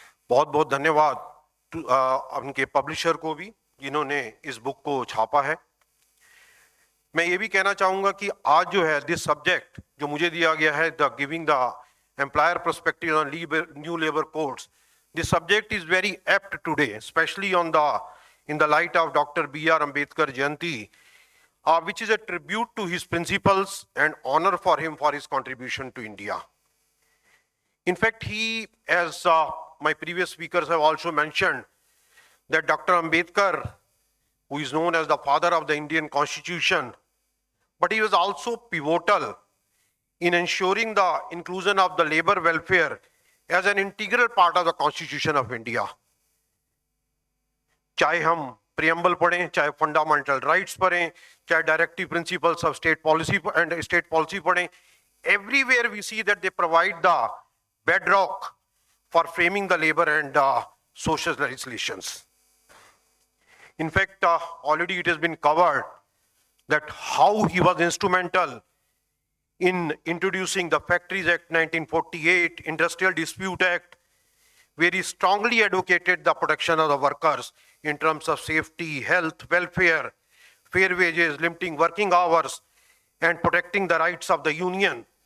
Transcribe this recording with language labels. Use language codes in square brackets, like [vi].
[hi] बहुत बहुत धन्यवाद उनके पब्लिशर को भी जिन्होंने इस बुक को छापा है. मैं ये भी कहना चाहूँगा कि आज जो है [en] this subject [hi] जो मुझे दिया गया है, [en] The giving the employer perspective on new labour codes, this subject is very apt today, specially on the in the light of Dr. B.R. Ambedkar Jayanti, which is a tribute to his principles and honor for him for his contribution to India. In fact, he, as my previous speakers have also mentioned, that Dr. Ambedkar, who is known as the father of the Indian Constitution, but he was also pivotal in ensuring the inclusion of the labor welfare as an integral part of the Constitution of India. [hi] चाहे हम preamble पढ़ें, चाहे fundamental rights पढ़ें, चाहे directive principles of state policy and state policy पढ़ें, [en] everywhere we see that they provide the bedrock for framing the labor and social legislations. In fact, already it has been covered that how he was instrumental in introducing the Factories Act 1948, Industrial Dispute Act, where he strongly advocated the protection of the workers in terms of safety, health, welfare, fair wages, limiting working hours, and protecting the rights of the union.